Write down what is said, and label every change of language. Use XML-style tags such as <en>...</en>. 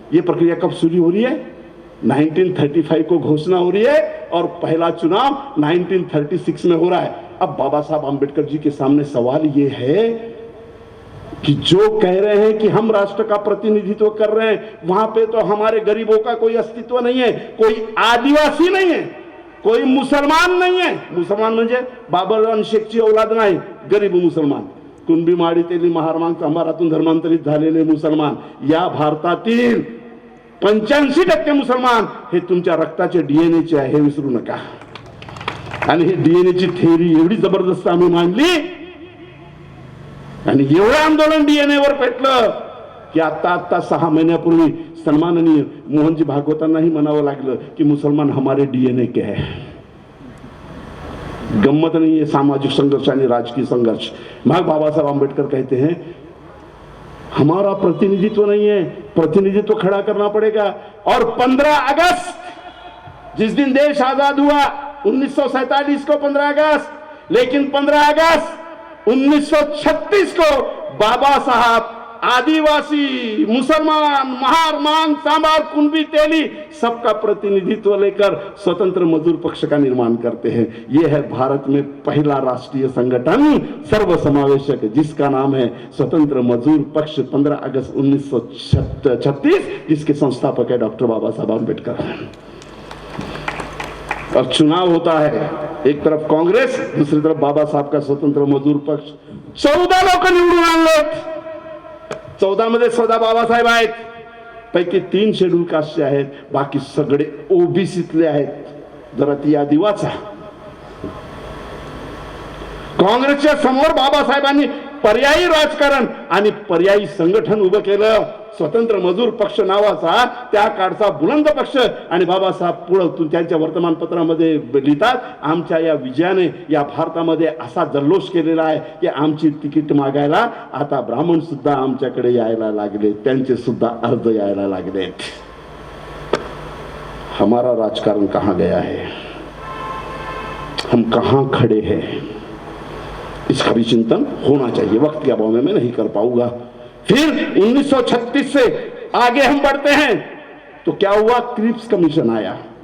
<hi>ये प्रक्रिया कब शुरू हो रही है? 1935 को घोषणा हो रही है और पहला चुनाव 1936 में हो रहा है. अब बाबा साहब आम्बेडकर जी के सामने सवाल ये है कि जो कह रहे हैं कि हम राष्ट्र का प्रतिनिधित्व कर रहे हैं, वहां पे तो हमारे गरीबों का कोई अस्तित्व नहीं है, कोई आदिवासी नहीं है, कोई मुसलमान नहीं है.</hi> <mr>मुसलमान म्हणजे बाबर शेखची औलाद नाही, गरीब मुसलमान, कुणबी माडी तेली महारमांग चांभारातून धर्मांतरित झालेले मुसलमान. या भारतातील 85% मुसलमान हे तुमच्या रक्ताचे डीएनए चे आहे, हे विसरू नका. आणि ही डीएनए ची थेअरी एवढी जबरदस्त आम्ही मांडली आणि एवढं आंदोलन डीएनए वर पेटलं की आता 6 महिन्यापूर्वी सन्माननीय मोहनजी भागवतांनाही म्हणावं लागलं की</mr> <hi>मुसलमान हमारे डीएनए के है. गम्मत नहीं है सामाजिक संघर्ष आणि राजकीय संघर्ष. मग बाबासाहेब आंबेडकर कहते हैं हमारा प्रतिनिधित्व नहीं है, प्रतिनिधित्व खड़ा करना पड़ेगा. और 15 अगस्त जिस दिन देश आजाद हुआ 1947 को 15 अगस्त, लेकिन 15 अगस्त 1936 को बाबा साहब आदिवासी, मुसलमान, महार, मांग, सांबार, कुणबी, तेली सबका प्रतिनिधित्व लेकर स्वतंत्र मजदूर पक्ष का निर्माण करते हैं. ये है भारत में पहला राष्ट्रीय संगठन सर्वसमावेशक जिसका नाम है स्वतंत्र मजदूर पक्ष. 15 अगस्त 1936 जिसके संस्थापक है डॉक्टर बाबा साहब आम्बेडकर. और चुनाव होता है, एक तरफ कांग्रेस, दूसरी तरफ बाबा साहब का स्वतंत्र मजदूर पक्ष.</hi> <mr>14 लोक निवडून आणलेत. 14 मध्ये स्वतः बाबासाहेब आहेत, पैकी 3 शेड्यूल कास्टचे आहेत, बाकी सगळे ओबीसीतले आहेत. जरा ती यादी वाचा. काँग्रेसच्या समोर बाबासाहेबांनी पर्यायी राजकारण आणि पर्यायी संघटन उभं केलं, स्वतंत्र मजूर पक्ष नावाचा, त्या काळचा बुलंद पक्ष. आणि बाबासाहेब पुढे त्यांच्या वर्तमानपत्रामध्ये लिहितात आमच्या या विजयाने या भारतामध्ये असा जल्लोष केलेला आहे की आमची तिकीट मागायला आता ब्राह्मण सुद्धा आमच्याकडे यायला लागले, त्यांचे सुद्धा अर्ज यायला लागले.</mr> <hi>हमारा राजकारण कहां गया है, हम कहां खड़े हैं, इसका भी चिंतन होना चाहिए. वक्त के अभाव में मैं नहीं कर पाऊंगा. फिर 1936 से आगे हम बढ़ते हैं तो क्या हुआ, क्रिप्स कमीशन आया.</hi>